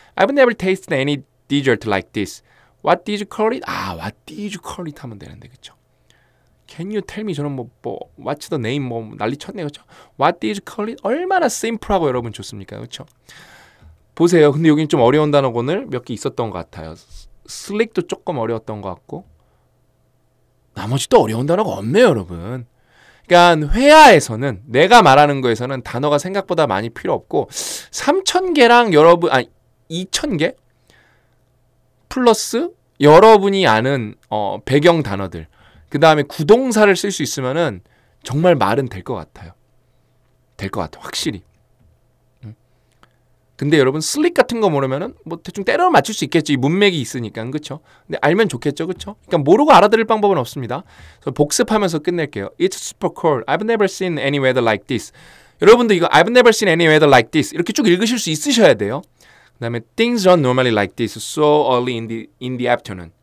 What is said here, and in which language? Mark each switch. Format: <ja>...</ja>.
<en>I've never tasted any dessert like this. What did you call it? What did you call it</en> <ko>하면 되는데 그쵸?</ko> <en>Can you tell me?</en> <ko>저는</ko> <en>what's the name</en> <ko>난리 쳤네요. 그쵸?</ko> <en>What did you call it?</en> <ko>얼마나 심플하고 여러분 좋습니까? 그쵸? 보세요. 근데 여긴 좀 어려운 단어가 오늘 몇 개 있었던 것 같아요. 슬릭도 조금 어려웠던 것 같고 나머지 또 어려운 단어가 없네요, 여러분. 그러니까 회화에서는 내가 말하는 거에서는 단어가 생각보다 많이 필요 없고 3,000개랑 2,000개 플러스 여러분이 아는 배경 단어들 그 다음에 구동사를 쓸 수 있으면은 정말 말은 될 것 같아요. 될 것 같아요, 확실히. 근데 여러분 슬릭 같은 거 모르면은 대충 때려 맞출 수 있겠죠. 이 문맥이 있으니까, 그렇죠? 근데 알면 좋겠죠, 그렇죠? 그러니까 모르고 알아들을 방법은 없습니다. 그래서 복습하면서 끝낼게요.</ko> <en>It's super cold. I've never seen any weather like this.</en> <ko>여러분도 이거</ko> <en>I've never seen any weather like this</en> <ko>이렇게 쭉 읽으실 수 있으셔야 돼요. 그다음에</ko> <en>Things aren't normally like this so early in the afternoon.</en>